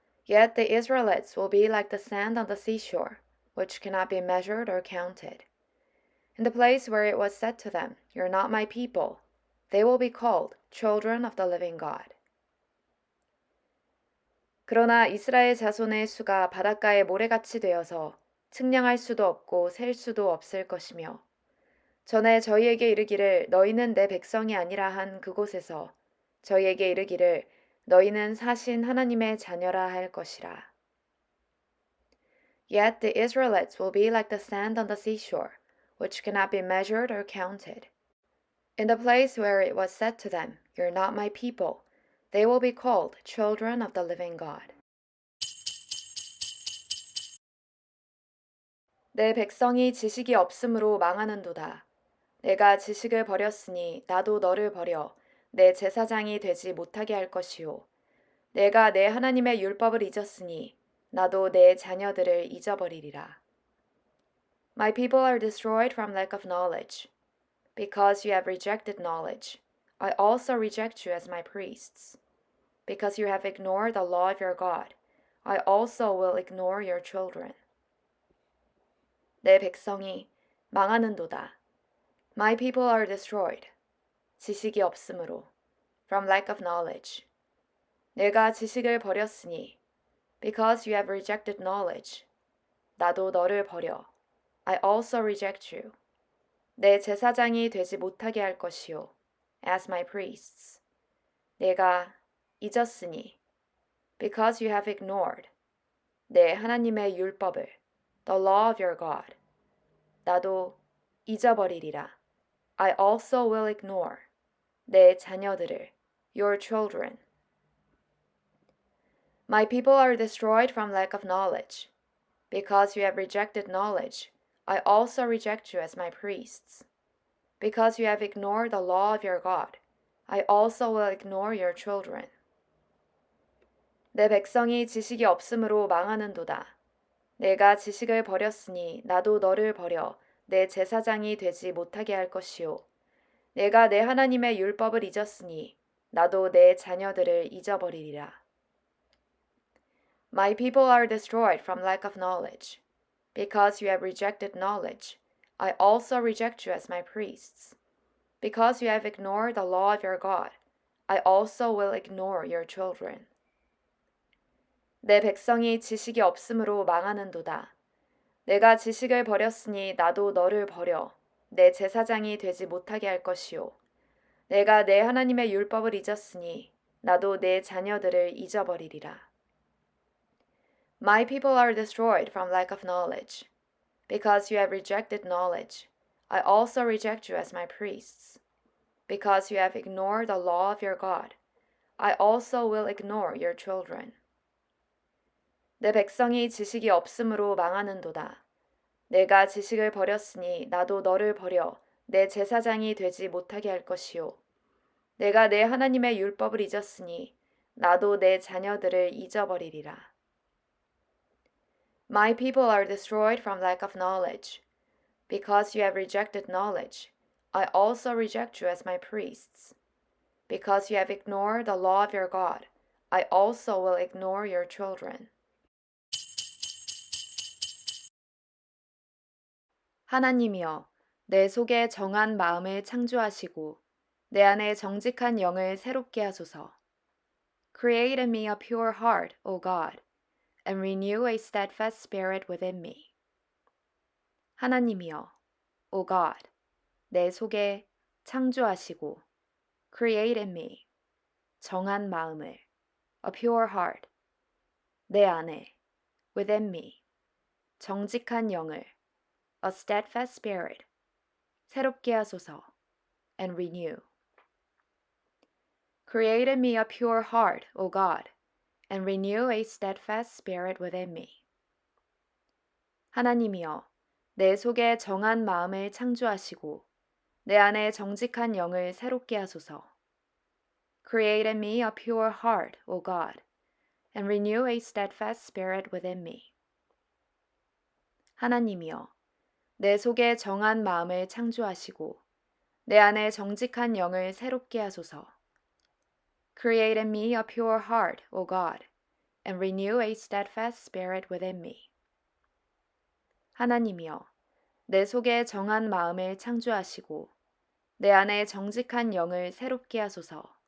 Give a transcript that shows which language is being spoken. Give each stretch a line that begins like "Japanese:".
English: Yet the Israelites will be like the sand on the seashore, which cannot be measured or counted. In the place where it was said to them, "You're not my people," they will be called children of the living God.
Korean: 그러나 이스라엘 자손의 수가 바닷가의 모래같이 되어서 측량할 수도 없고 셀 수도 없을 것이며 전에 저희에게 이르기를 너희는 내 백성이 아니라 한 그곳에서 저희에게 이르기를 너희는 사신 하나님의 자녀라 할 것이라.
English: Yet the Israelites will be like the sand on the seashore, which cannot be measured or counted. In the place where it was said to them, "You're not my people," they will be called children of the living God.
Korean: 내 백성이 지식이 없으므로 망하는도다. 내가 지식을 버렸으니 나도 너를 버려 내 제사장이 되지 못하게 할 것이요. 내가 내 하나님의 율법을 잊었으니 나도 내 자녀들을 잊어버리리라.
English: My people are destroyed from lack of knowledge. Because you have rejected knowledge, I also reject you as my priests. Because you have ignored the law of your God, I also will ignore your children.
Korean: 내 백성이 망하는도다.
English: My people are destroyed.
Korean: 지식이 없으므로.
English: From lack of knowledge.
Korean: 내가 지식을 버렸으니.
English: Because you have rejected knowledge.
Korean: 나도 너를 버려.
English: I also reject you.
Korean: 내 제사장이 되지 못하게 할 것이요.
English: As my priests.
Korean: 내가 잊었으니.
English: Because you have ignored.
Korean: 내 하나님의 율법을.
English: The law of your God.
Korean: 나도 잊어버리리라.
English: I also will ignore.
Korean: 내 자녀들을.
English: Your children. My people are destroyed from lack of knowledge. Because you have rejected knowledge, I also reject you as my priests. Because you have ignored the law of your God, I also will ignore your children.
Korean: 내 백성이 지식이 없으므로 망하는도다. 내가 지식을 버렸으니 나도 너를 버려 내 제사장이 되지 못하게 할 것이요. 내가 내 하나님의 율법을 잊었으니 나도 내 자녀들을 잊어버리리라.
English: My people are destroyed from lack of knowledge. Because you have rejected knowledge, I also reject you as my priests. Because you have ignored the law of your God, I also will ignore your children.
Korean: 내 백성이 지식이 없으므로 망하는도다. 내가 지식을 버렸으니 나도 너를 버려 내 제사장이 되지 못하게 할 것이요. 내가 내 하나님의 율법을 잊었으니 나도 내 자녀들을 잊어버리리라.
English: My people are destroyed from lack of knowledge. Because you have rejected knowledge, I also reject you as my priests. Because you have ignored the law of your God, I also will ignore your children.
Korean: 내 백성이 지식이 없으므로 망하는도다. 내가 지식을 버렸으니 나도 너를 버려 내 제사장이 되지 못하게 할 것이요. 내가 내 하나님의 율법을 잊었으니 나도 내 자녀들을 잊어버리리라.
English: My people are destroyed from lack of knowledge. Because you have rejected knowledge, I also reject you as my priests. Because you have ignored the law of your God, I also will ignore your children.
Korean: 하나님이여, 내 속에 정한 마음을 창조하시고 내 안에 정직한 영을 새롭게 하소서.
English: Create in me a pure heart, O God, and renew a steadfast spirit within me.
Korean: 하나님이여,
English: O God,
Korean: 내 속에 창조하시고
English: create in me
Korean: 정한 마음을
English: a pure heart
Korean: 내 안에
English: within me
Korean: 정직한 영을
English: a steadfast spirit
Korean: 새롭게 하소서
English: and renew. Create in me a pure heart, O God, and renew a steadfast spirit within me.
Korean: 하나님이여, 내 속에 정한 마음을 창조하시고 내 안에 정직한 영을 새롭게 하소서.
English: Create in me a pure heart, O God, and renew a steadfast spirit within me.
Korean: 하나님이여, 내 속에 정한 마음을 창조하시고 내 안에 정직한 영을 새롭게 하소서.
English: Create in me a pure heart, O God, and renew a steadfast spirit within me.
Korean: 하나님이여, 내 속에 정한 마음을 창조하시고 내 안에 정직한 영을 새롭게 하소서.